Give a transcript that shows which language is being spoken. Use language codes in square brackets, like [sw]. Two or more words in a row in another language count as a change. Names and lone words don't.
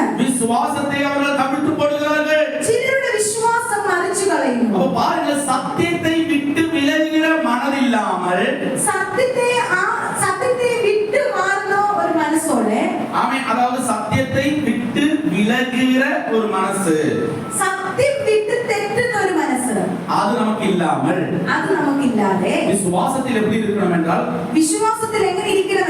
[ta] விசுவாசத்தை அவர்கள் கவிழ்த்து போடுகிறார்கள். [ml] ചിലരുടെ വിശ്വാസം മറിച്ചു കളയുന്നു. [ta] அப்ப பாருங்க, சத்தியத்தை விட்டு விலகுகிற மனதில்லாமல் [ml] സത്യത്തെ വിട്ട് മാറുന്ന ഒരു മനസ്സോടെ [ta] அவன் அதாவது சத்தியத்தை விட்டு விலகுகிற ஒரு மனசு, [ml] സത്യം വിട്ട് തെറ്റുന്ന ഒരു മനസ്സ് [ta] அது நமக்கு இல்லாமல் [ml] അത് നമുക്കില്ലാതെ [ta] விசுவாசத்தில் எப்படி இருக்கணும் என்றால் [ml] വിശ്വാസത്തിൽ എങ്ങനെ